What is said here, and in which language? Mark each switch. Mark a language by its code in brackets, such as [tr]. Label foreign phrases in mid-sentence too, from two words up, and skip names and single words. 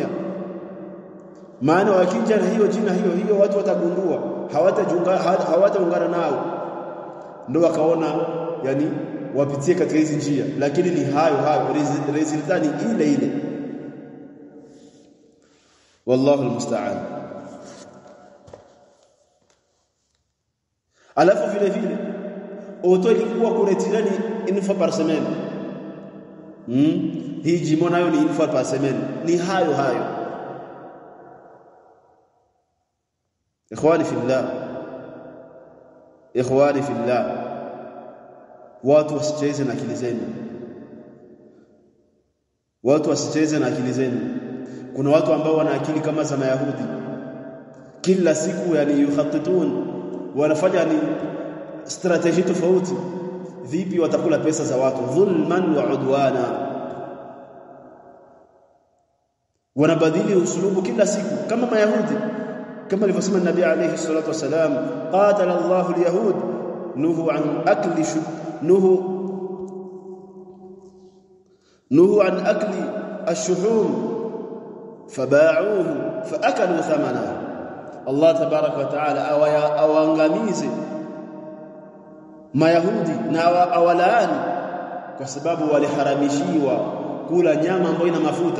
[sw] Maana wakija na hiyo jina hiyo watu watagundua, hawataungana nao, ndio wakaona yani wapitie katika hizi njia, lakini ni hayo resulta ni ile. [ar] والله المستعان. [sw] Alafu vile auto ilikuwa kuretirani [fr] une fois par semaine. [sw] Hii jimo nayo ni [fr] une fois par semaine. [sw] Ni hayo. [ar] إخواني في الله, [sw] watu wasicheze na akili zenu. Kuna watu ambao wana akili kama za Mayahudi, kila siku yani yukhattitun, wanafanya ni strategy tofauti vipi watakula pesa za watu [ar] ظلما وعدوانا. [sw] Wanabadili uslubu kila siku kama Mayahudi, kama alivyosema Nabii [ar] عليه الصلاة والسلام, قاتل الله اليهود نهوا عن أكل الشحوم فباعوه فأكلوا ثمنه. الله تبارك وتعالى [sw] awaangamize Mayahudi na awalaani kwa sababu waliharamishiwa kula nyama ambayo ina mafuta.